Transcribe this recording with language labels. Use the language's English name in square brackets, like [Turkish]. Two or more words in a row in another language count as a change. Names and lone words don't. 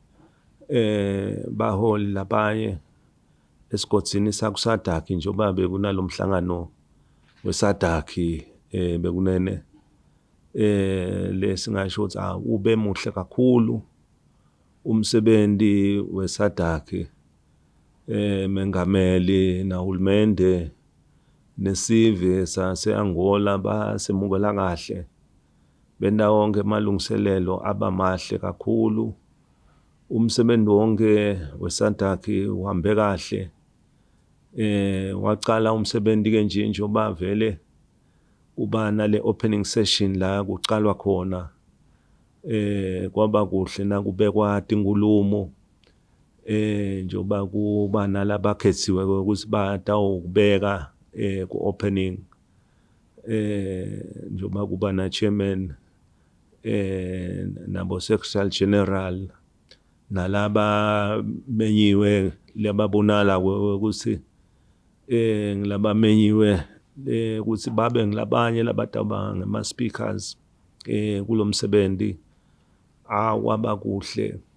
[Swati] baholi labanye esikhatsini sakuSadc njoba bekunalomhlangano weSadc bekunene lesingasho ukuthi ube muhle kakhulu umsebenzi weSadc mengameli nahulumende nesive saseAngola basemukela kahle benda wonke amalungiselelo abamahle kakhulu umsebenzi wonke weSadc uhambe kahle waqala umsebenzi ke njengoba vele kuba nale [English] opening session [Swati] la kucalwa khona kwaba kuhle nakubekwa inkulumo njoba kuba nalabakhethiwe ukuthi batawubeka ku opening njoba kuba na chairman nabo [English] secretary general [Swati] nalaba menyiwe lababonala ukuthi ngilaba menyiwe ukuthi babe ngilabanye labataba ngama speakers kulomsebenzi awaba kuhle